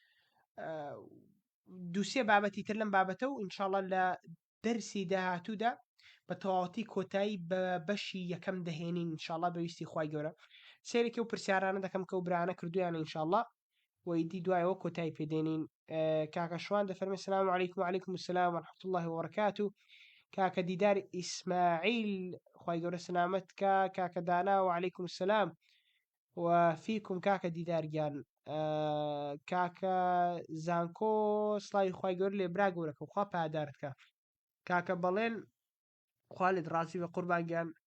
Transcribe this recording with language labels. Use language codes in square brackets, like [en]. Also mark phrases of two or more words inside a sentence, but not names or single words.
[ckb] دووسێ بابەتی تر لەم بابەتە و [ar] ئینشاءالله [ckb] لە دەرسی داهاتوودا بە تەواوەتی کۆتایی بە بەشی یەکەم دەهێنین [ar] ئینشاءالله [ckb] بەویستی خوای گەورە سێرێکی و پرسیارانە دەکەم کە و برانە کردویانە [ar] ئینشاءالله [ckb] وەیدی دوایەوە کۆتایی پێدێنین کاکە شوان دەفەرمێ [ar] سلام علیکم وعلیکم السلام ورحمة الله وبركاته [ckb] کاکە دیدار ئیسماعیل خوای گەورە سلامت کە کاکە دانا [ar] وعلیکم السلام وفيكم [ckb] كاكا ديدار گیان کاکە زانکۆ سڵاوی خوای گەورە لێ برا گەورەکە خوا پادارتکە کاکە بەڵێن خوا لێت ڕازی بە قوربان گیان